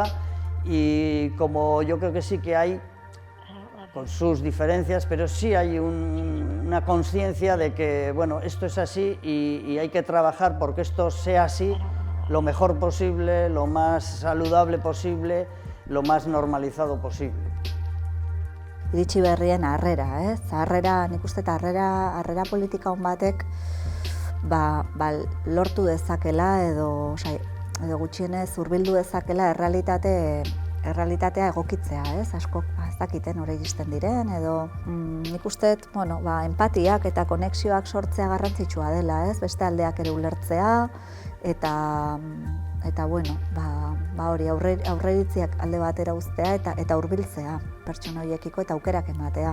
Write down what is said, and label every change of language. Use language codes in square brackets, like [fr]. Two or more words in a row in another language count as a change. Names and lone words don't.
[es] Y como yo creo que sí que hay, con sus diferencias, pero sí hay una conciencia de que, bueno, esto es así y hay que trabajar porque esto sea así lo mejor posible, lo más saludable posible, lo más normalizado posible. [eu] Iritsi berrien harrera, harrera, nik uste eta harrera politika on batek lortu dezakela edo gutxienez hurbildu dezakela errealitatea egokitzea, askok ez dakiten hori iristen diren edo nik uste empatiak eta konexioak sortzea garrantzitsua dela, beste aldeak ere ulertzea eta hori aurreiritziak alde batera uztea eta hurbiltzea pertsona horiekiko eta aukerak ematea.